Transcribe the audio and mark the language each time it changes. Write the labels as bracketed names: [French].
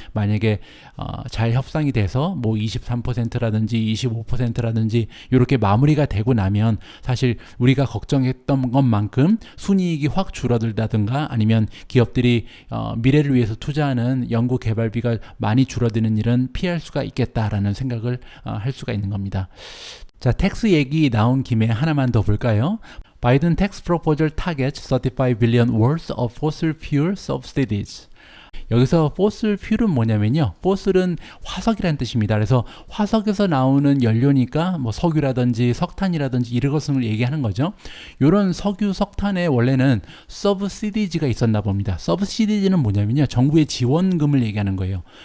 [Korean] 만약에 잘 협상이 돼서 뭐 23%라든지 25%라든지 이렇게 마무리가 되고 나면 사실 우리가 걱정했던 것만큼 순이익이 확 줄어들다든가 아니면 기업들이 미래를 위해서 투자하는 연구 개발비가 많이 줄어드는 일은 피할 수가 있겠다라는 생각을 할 수가 있는 겁니다. 자, 텍스 얘기 나온 김에 하나만 더 볼까요? [English] Biden tax proposal targets 35 billion worth of fossil fuel subsidies. [Korean] 여기서 [English] fossil fuel [Korean] 은 뭐냐면요. fossil은 화석이라는 뜻입니다. 그래서 화석에서 나오는 연료니까 뭐 석유라든지 석탄이라든지 이런 것을 얘기하는 거죠. 이런 석유, 석탄에 원래는 subsidies가 있었나 봅니다. subsidies는 뭐냐면요. 정부의 지원금을 얘기하는 거예요.